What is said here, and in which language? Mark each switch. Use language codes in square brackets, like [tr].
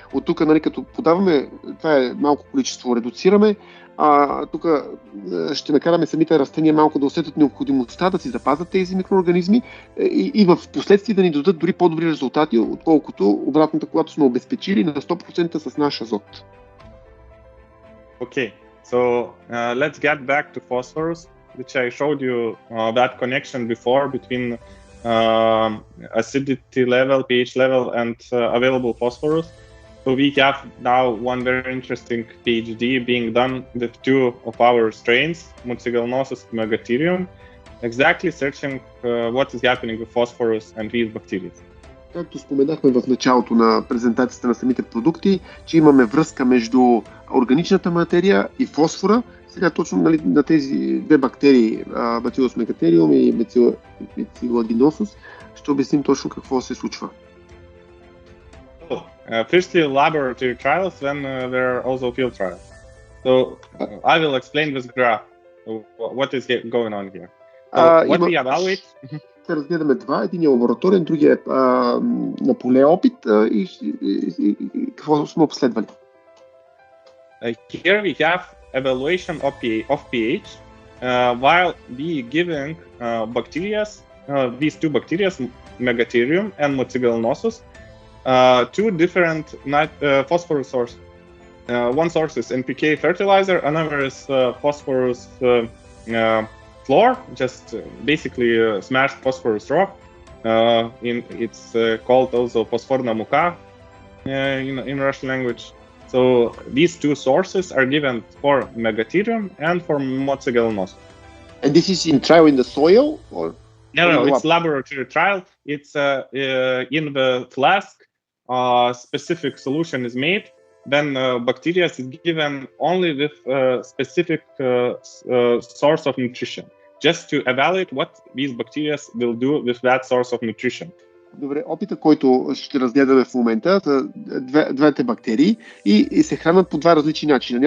[bg] От тук, нали, като подаваме, това е малко количество, редуцираме, тук ще накараме самите растения малко да усетят необходимостта да си запазят тези микроорганизми и в последствие да ни дадат дори по-добри резултати, отколкото обратната, когато сме обезпечили на 100% с наш азот. [en] Okay, so let's get back to phosphorus, which I showed you that connection before between acidity level, pH level, and available phosphorus. So we have now one very interesting PhD being done with two of our strains, mucilaginosus and megaterium, exactly searching what is happening with phosphorus and these bacteria. [bg] Както споменахме в началото на презентацията на самите продукти, че имаме връзка между органичната материя и фосфора. Сега точно, нали, на тези две бактерии, Bacillus megaterium и mucilaginosus, ще обясним точно какво се случва. [en] Firstly, laboratory trials, then there are also field trials. So I will explain this graph. What is going on here? So what we evaluate. [bg] Ще разгледаме два. Един е лабораторен, другия е на поле опит и какво сме обследвали. [en] Here we have evaluation of pH while we giving bacteria, these two bacteria, megaterium and mucilaginosus, two different phosphorus sources. One source is NPK fertilizer, another is phosphorus floor, just basically smashed phosphorus rock. It's called also [ru] phosphorna muka [en] in Russian language. So these two sources are given for megaterium and for mucilaginosus. And this is in trial in the soil, or? No, it's laboratory trial. It's in the flask. Specific solution is made, then bacteria is given only with specific source of nutrition, just to evaluate what these bacteria will do with that source of nutrition. [bg] Добре, опита, който ще разгледаме в момента, са двете бактерии и се хранят по два различни начина.